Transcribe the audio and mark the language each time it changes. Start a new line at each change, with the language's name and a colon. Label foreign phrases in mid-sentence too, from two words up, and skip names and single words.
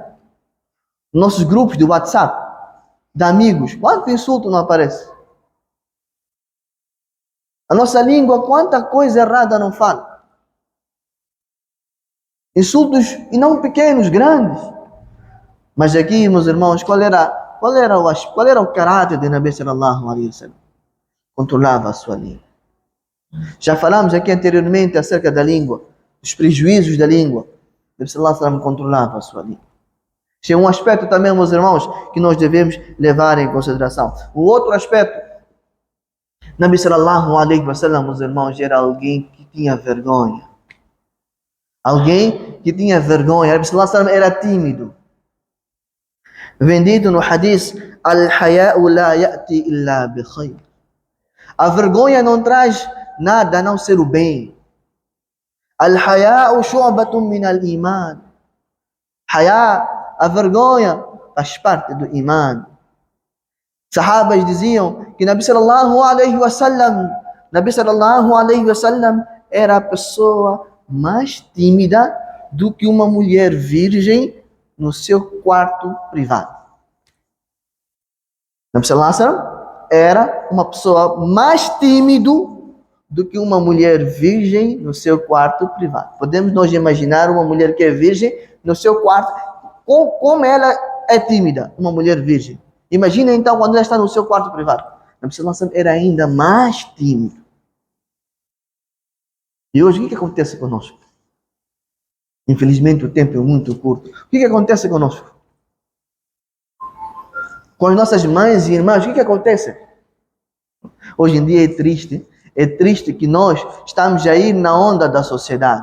Portuguese: Nossos grupos de WhatsApp, de amigos, quanto insulto não aparece? A nossa língua, quanta coisa errada não fala. Insultos, e não pequenos, grandes. Mas aqui, meus irmãos, qual era o caráter de
Arabic: نبي صلى الله عليه وسلم?
Portuguese: Controlava a sua língua. Já falamos aqui anteriormente acerca da língua, dos prejuízos da língua.
Arabic: نبي صلى الله عليه وسلم
Portuguese: controlava a sua língua. Este é um aspecto também, meus irmãos, que nós devemos levar em consideração. O outro aspecto,
Arabic: نبي صلى الله عليه وسلم,
Portuguese: meus irmãos, era alguém que tinha vergonha. Alguém que tinha vergonha.
Arabic: نبي صلى الله عليه وسلم
Portuguese: era tímido. Vendido no hadith,
Arabic: الحياء لا يأتي إلا بخير.
Portuguese: A vergonha não traz nada a não ser o bem.
Arabic: الحياء شعبة من الإيمان.
Portuguese: A vergonha faz parte do iman. Sahabas diziam que
Arabic: نبي صلى الله عليه وسلم
Portuguese: era a pessoa mais tímida do que uma mulher virgem no seu quarto privado.
Arabic: نبي صلى الله عليه وسلم
Portuguese: era uma pessoa mais tímido do que uma mulher virgem no seu quarto privado. Podemos nós imaginar uma mulher que é virgem no seu quarto, como ela é tímida, uma mulher virgem. Imagina então quando ela está no seu quarto privado.
Arabic: نبي صلى الله عليه وسلم
Portuguese: era ainda mais tímido. E hoje o que acontece conosco? Infelizmente o tempo é muito curto. O que acontece conosco? Com as nossas mães e irmãs, o que acontece? Hoje em dia é triste que nós estamos a ir na onda da sociedade.